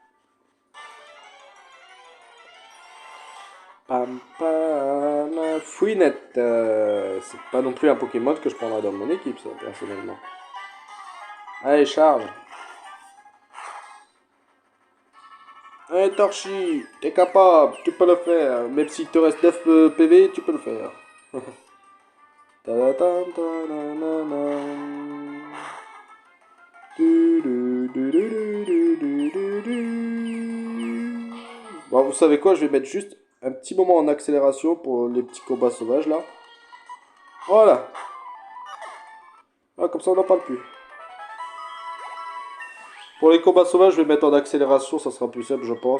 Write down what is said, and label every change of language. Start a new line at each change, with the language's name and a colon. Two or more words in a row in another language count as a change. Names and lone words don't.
French: Pam, pam, Fouinette. C'est pas non plus un Pokémon que je prendrais dans mon équipe, ça, personnellement. Allez, charge. Allez, Torchi, t'es capable, tu peux le faire. Même s'il te reste 9 PV, tu peux le faire. Ta-da-tam, ta-da-na-nam. Du-du-du-du-du-du-du-du. Bon, vous savez quoi, je vais mettre juste un petit moment en accélération pour les petits combats sauvages là. Voilà. Ah, comme ça on n'en parle plus. Pour les combats sauvages, je vais mettre en accélération, ça sera plus simple, je pense.